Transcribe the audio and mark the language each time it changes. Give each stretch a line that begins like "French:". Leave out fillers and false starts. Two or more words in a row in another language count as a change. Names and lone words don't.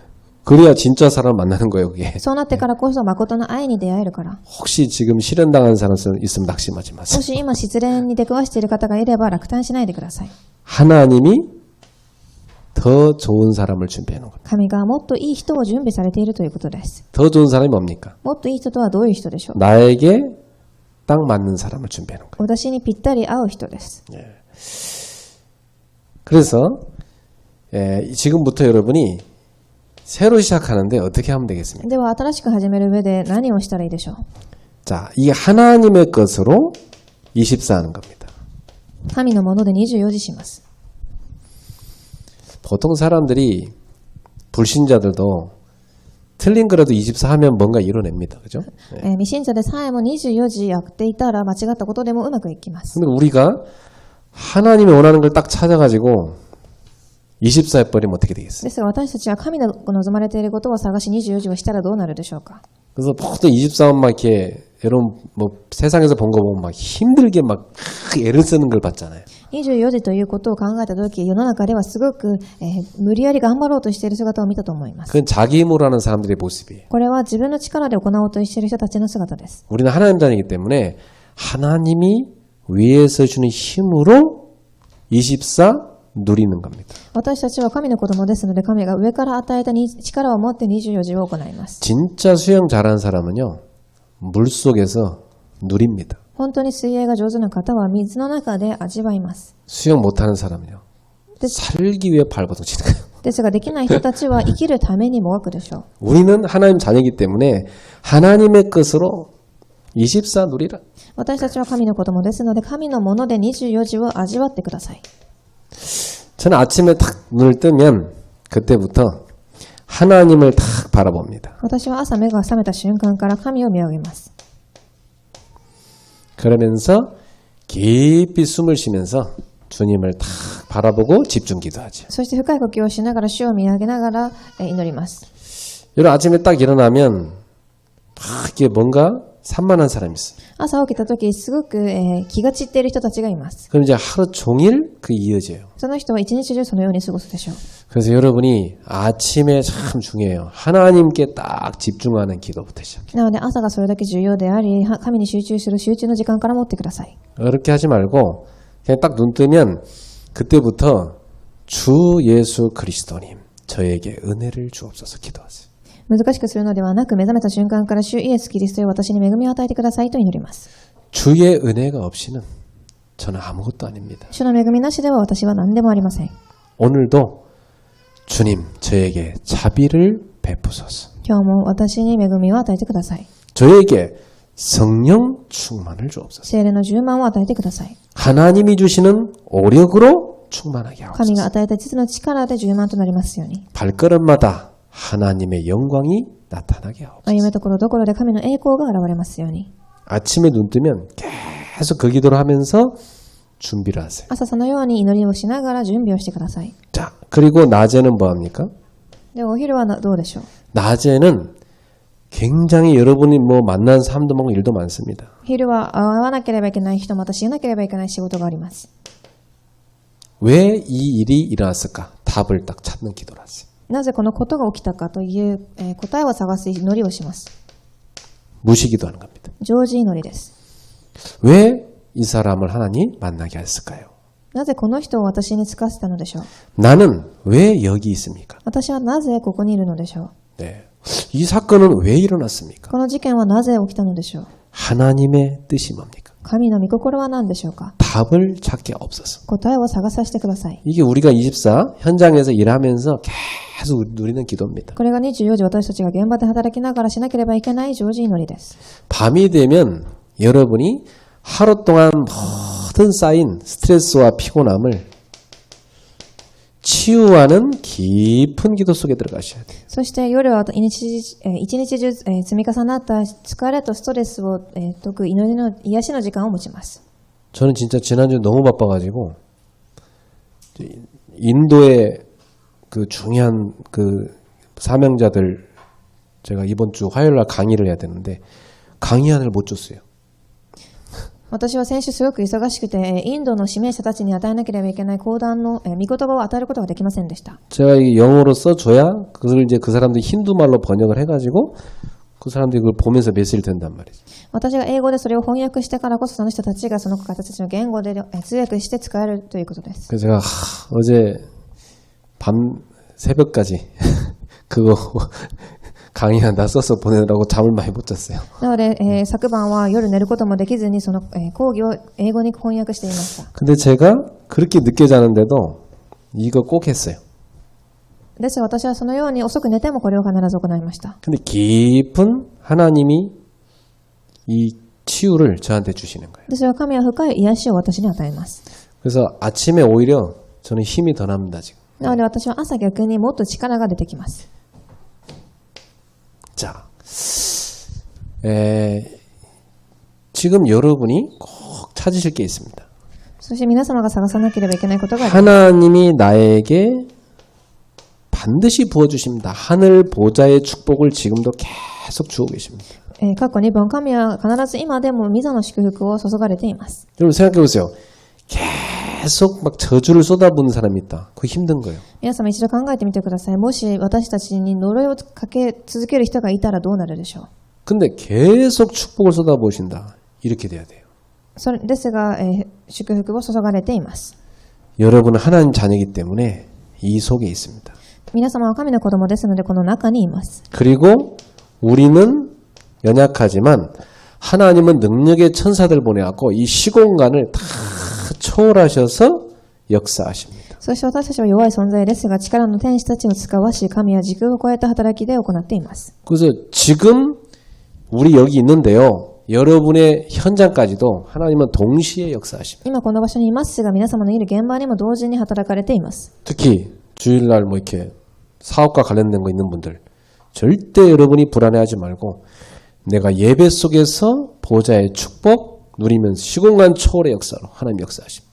Korean: 그래야 진짜 사람 만나는 거예요, 그게.
Japanese: そうなってからこそ誠の愛に出会えるから。
Korean: 혹시 지금 실현당한 사람 있으면 낙심하지
Japanese: も
Korean: 마세요.
Japanese: し今失恋に出くわしている方がいれば落胆しないでください。
Korean: 하나님이 더 좋은 사람을 준비해 놓은 거예요.
Japanese: 神がもっといい人を準備されているということです。
Korean: 더 좋은 사람이 뭡니까?
Japanese: もっといい人とはどういう人でしょう。
Korean: 나에게 딱 맞는 사람을 준비해 놓은 거예요.
Japanese: 私にぴったり合う人です。
Korean: 그래서 지금부터 여러분이 새로 시작하는데 어떻게 하면 되겠습니까?
Japanese: では新しく始める上で何をしたらいいでしょう。
Korean: 자, 이게 하나님의 것으로 24하는 겁니다.
Japanese: 神のもので24時します。
Korean: 보통 사람들이 불신자들도 틀린 거라도 24 하면 뭔가 이뤄냅니다. 그죠? 네.
Japanese: 未信者でさえも24時やっていたら間違ったことでもうまくいきます。
Korean: 근데 우리가 하나님이 원하는 걸 딱 찾아가지고 24 해버리면 어떻게 되겠어요?
Japanese: ですが私たちは神の望まれていることを探し24時をしたらどうなるでしょうか。
Korean: 그래서 모든 24만 막 이렇게 여러분 뭐 세상에서 본 거 보면 막 힘들게 막 애를 쓰는 걸 봤잖아요.
Japanese: 24 時ということを考えたとき、世の中ではすごく、無理やり頑張ろうとしている姿を見たと思います。
Korean: 그건 자기 힘으로 하는 사람들의 모습이에요.
Japanese: これは自分の力で行おうとしている人たちの姿です。
Korean: 우리는 하나님 자녀이기 때문에 하나님이 위에서 주는 힘으로 24 누리는 겁니다.
Japanese: 私たちは神の子供ですので、神が上から与えた力を持って24時を行います。
Korean: 진짜 수영 잘하는 사람은요. 물속에서 누립니다.
Japanese: 本当に水泳が上手な方は水の中で味わいます。
Korean: 수영 못하는 사람은요. 살기 위해 발버둥치는 거예요.
Japanese: ですができない人たちは生きるためにもがくでしょう。
Korean: 우리는 하나님 자녀이기 때문에 하나님의 것으로 24 누리라.
Japanese: 私たちは神の子供ですので、神のもので24時を味わってください。
Korean: 저는 아침에 탁 눈을 뜨면 그때부터 하나님을 탁 바라봅니다.
Japanese: 私は朝目が覚めた瞬間から神を見上げます。
Korean: 그러면서 깊이 숨을 쉬면서 주님을 탁 바라보고 집중 기도하죠.
Japanese: そして深い呼吸をしながら主を見上げながら祈ります。
Korean: 여러분 아침에 딱 일어나면 이게 뭔가 산만한 사람이 있어요.
Japanese: 朝起きた時すごく、気が散っている人たちがいます。
Korean: 그럼 이제 하루 종일 그 이어져요.
Japanese: その人は一日中そのように過ごすでしょう。
Korean: 그래서 여러분이 아침에 참 중요해요. 하나님께 딱 집중하는 기도부터 시작해요.
Japanese: なので朝がそれだけ重要であり、神に集中する集中の時間から持ってください。
Korean: 그렇게 하지 말고 그냥 딱 눈 뜨면 그때부터 주 예수 그리스도님 저에게 은혜를 주옵소서 기도하세요.
Japanese: 難しくするのではなく、目覚めた瞬間から主イエス・キリストよ、私に恵みを与えてくださいと祈ります。
Korean: 주의 은혜가 없이는 저는 아무것도 아닙니다.
Japanese: 主の恵みなしでは私は何でもありません。
Korean: 오늘도 주님 저에게 자비를 베푸소서.
Japanese: 今日も私に恵みを与えてください。
Korean: 저에게 성령 충만을 주옵소서.
Japanese: 聖霊の充満を与えてください。
Korean: 하나님이 주시는 오력으로 충만하게
Japanese: 神が
Korean: 하옵소서.
Japanese: 与えた実の力で充満となりますように。
Korean: 발걸음마다 하나님의 영광이 나타나게 하옵소서.
Japanese: 歩むところどころで神の栄光が現れますように。
Korean: 아침에 눈 뜨면 계속 그 기도를 하면서 준비를 하세요.
Japanese: 朝そのように祈りをしながら準備をしてください。
Korean: 자, 그리고 낮에는 뭐 합니까?
Japanese: で、お昼はどうでしょう。
Korean: 낮에는 굉장히 여러분이 뭐 만난 사람도 많고 일도 많습니다.
Japanese: 昼は会わなければいけない人、またしなければいけない仕事があります。
Korean: 왜 이 일이 일어났을까? 답을 딱 찾는 기도를 하세요.
Japanese: なぜこのことが起きたかという、答えを探す祈りをします。
Korean: 무시기도 하는 겁니다.
Japanese: 常時祈りです。
Korean: 왜 이 사람을 하나님 만나게 했을까요?
Japanese: なぜこの人を私に就かせたのでしょう。
Korean: 나는 왜 여기 있습니까?
Japanese: 私はなぜここにいるのでしょう。
Korean: 네. 이 사건은 왜 일어났습니까?
Japanese: この事件はなぜ起きたのでしょう。
Korean: 하나님의 뜻이 뭡니까?
Japanese: 神の御心は何でしょうか。
Korean: 답을 찾게 없어서.
Japanese: 答えを探させてください。
Korean: 이게 우리가 24 현장에서 일하면서 계속 누리는 기도입니다.
Japanese: これが24時私たちが現場で働きながらしなければいけない常時祈りです。
Korean: 밤이 되면 여러분이 하루 동안 모든 쌓인 스트레스와 피곤함을 치유하는 깊은 기도 속에 들어가셔야 돼요.
Japanese: そして夜は一日中積み重なった疲れとストレスを解く祈りの癒しの時間を持ちます。
Korean: 저는 진짜 지난주 너무 바빠가지고 인도의 그 중요한 그 사명자들 제가 이번 주 화요일날 강의를 해야 되는데 강의안을 못 줬어요.
Japanese: 私は先週すごく忙しくて、インドの指名者たちに与えなければいけない講談の御言葉を与えることができませんでした。
Korean: 제가 이 영어로 써줘야 그걸 이제 그 사람들이 힌두말로 번역을 해가지고 그 사람들이 그걸 보면서 메시지를 된단 말이죠.
Japanese: 私が英語でそれを翻訳してからこそその人たちがその方たちの言語で通訳して使えるということです。
Korean: 그래서 제가 어제 밤 새벽까지 그거 강의한다 써서 보내느라고 잠을 많이 못 잤어요.
Japanese: なので、昨晩は夜寝ることもできずにその、講義を英語に翻訳していました。
Korean: 근데 제가 그렇게 늦게 자는데도 이거 꼭 했어요.
Japanese: ですが私はそのように遅く寝てもこれを必ず行いました。
Korean: 근데 깊은 하나님이 이 치유를 저한테 주시는 거예요.
Japanese: ですが神は深い癒しを私に与えます。
Korean: 그래서 아침에 오히려 저는 힘이 더 납니다 지금.
Japanese: なので私は朝逆にもっと力が出てきます。
Korean: 지금 여러분이 꼭 찾으실 게 있습니다.
Japanese: そして皆様が探さなければいけないことがあります。
Korean: 하나님이 나에게 반드시 부어주십니다. 하늘 보좌의 축복을 지금도 계속 주고 계십니다.
Japanese: 過去2本、神は必ず今でも御座の祝福を注がれています。
Korean: 여러분 생각해 보세요. 계속 막 저주를 쏟아부는 사람이 있다. 그거 힘든 거예요.
Japanese: 皆様一度考えてみてください。もし私たちに呪いをかけ続ける人がいたらどうなるでしょう。
Korean: 근데 계속 축복을 쏟아부으신다. 이렇게 돼야 돼요.
Japanese: ですが、祝福を注がれています。
Korean: 여러분은 하나님 자녀이기 때문에 이 속에 있습니다.
Japanese: 皆様は神の子供ですのでこの中にいます。
Korean: 그리고 우리는 연약하지만 하나님은 능력의 천사들 보내갖고 이 시공간을 다 초월하셔서 역사하십니다.
Japanese: そして私たちは弱い存在ですが、力の天使たちを使わし、神は時空を超えた働きで行っています。
Korean: 그래서 지금 우리 여기 있는데요. 여러분의 현장까지도 하나님은 동시에 역사하십니다.
Japanese: 今この場所にいますが、皆様のいる現場にも同時に働かれています。
Korean: 특히 주일날 뭐 이렇게 사업과 관련된 거 있는 분들 절대 여러분이 불안해하지 말고 내가 예배 속에서 보좌의 축복 누리면서 시공간 초월의 역사로 하나님 역사하십니다.